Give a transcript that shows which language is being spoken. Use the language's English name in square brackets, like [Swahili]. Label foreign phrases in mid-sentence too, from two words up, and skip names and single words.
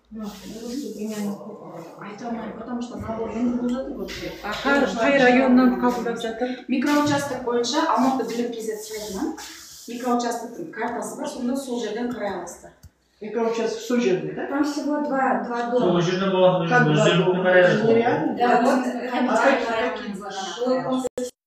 [Kazakh] Айта алмаймын, [Russian] потому что набор [Kazakh] енді болып жатыр. Қай районнан қабылдап жатыр? Микроучасток бойынша Алматы білім KZ сайтынан микроучастоктың картасы бар, сонда сол жерден қарай аласыздар. Микроучасток сол жерде, да? [Russian] Там всего два дома. [Kazakh] Сол жерден болады, өздеріңіздің қарай. Да,